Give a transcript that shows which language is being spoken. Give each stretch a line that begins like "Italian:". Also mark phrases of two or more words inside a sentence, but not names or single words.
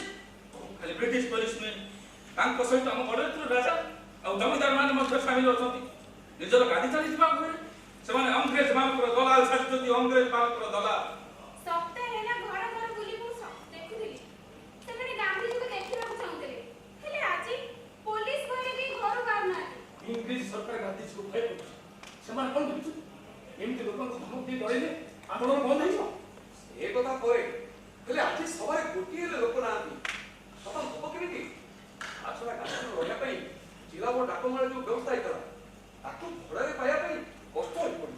Odia: ଖାଲି ବ୍ରିଟିଶ ପୋଲିସ ନୁହେଁ, ତାଙ୍କ ସହିତ ଆମ ଗଡ଼ଜାତର ରାଜା ଆଉ ଜମିଦାର ମାନେ ମଧ୍ୟ ସାମିଲ ଅଛନ୍ତି। ନିଜର ଗାଦି ଚାଲିଥିବା ଘରେ ସେମାନେ ଅଂଗ୍ରେଜ ମାନଙ୍କର ଦଲାଲ ସାଜୁଛନ୍ତି, ଅଂଗ୍ରେଜ ମାନଙ୍କର ଦଲାଲ। ସପ୍ତାହ ହେଲା ଘର ଘର ବୁଲି ମୁଁ ଦେଖୁଥିଲି, ସେମାନେ ଗାନ୍ଧିଜୀକୁ ଦେଖିବାକୁ ଚାହୁଁଥିଲେ, ହେଲେ ଆଜି ପୋଲିସ ଘରେ ବି ଘରୁ ବାହାରୁନାହାନ୍ତି।
Hindi: इंग्लिश सरकार गांधी को भय कर
Odia: ସେମାନେ କଣ କରୁଛନ୍ତି ଏମିତି ଲୋକଙ୍କୁ ଧମକ ଦେଇ ଡରେଇଲେ ଆନ୍ଦୋଳନ ବନ୍ଦ ହେଇଯିବ ଏ କଥା କରେ ହେଲେ ଆଜି ସଭାରେ ଗୋଟିଏ ହେଲେ ଲୋକ ନାହାନ୍ତି ସଭା ହବ କେମିତି ଆଛଡ଼ା ଗାଁରେ ରହିବା ପାଇଁ ଜିଲ୍ଲା ବୋର୍ଡ ଡାକମାଳ ଯୋଉ ବ୍ୟବସ୍ଥା ହେଇଥିଲା ତାକୁ ଭଡ଼ାରେ ପାଇବା ପାଇଁ କଷ୍ଟ ହୋଇପଡୁଛି